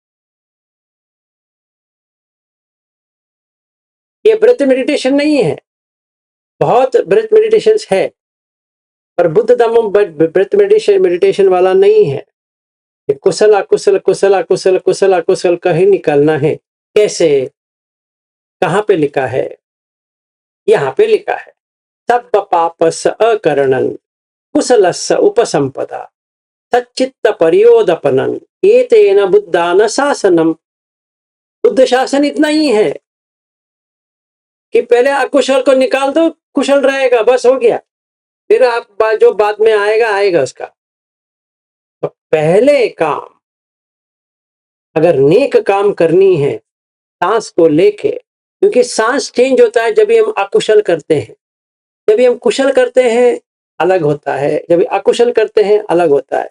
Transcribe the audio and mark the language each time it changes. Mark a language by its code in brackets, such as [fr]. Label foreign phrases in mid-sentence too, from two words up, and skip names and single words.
[hi] ये [en] breath meditation [hi] नहीं है, बहुत [en] breath meditation [hi] है, पर बुद्ध धम्म [en] breath meditation [hi] वाला नहीं है। ये कुशल अकुशल, कुशल अकुशल, कुशल अकुशल का ही निकालना है। कैसे? कहां पे लिखा है? यहाँ पे लिखा है, [pi] सब पापस अकरणन कुशलस्य उपसंपदा सच्चित्त परियोदपनन एतेन बुद्धान शासनम। [hi] बुद्ध शासन इतना ही है कि पहले अकुशल को निकाल दो, कुशल रहेगा, बस हो गया। फिर आप जो बाद में आएगा आएगा उसका। तो पहले काम, अगर नेक काम करनी है सांस को लेके, क्योंकि सांस चेंज होता है जब भी हम अकुशल करते हैं, जब भी हम कुशल करते हैं अलग होता है, जब भी अकुशल करते हैं अलग होता है।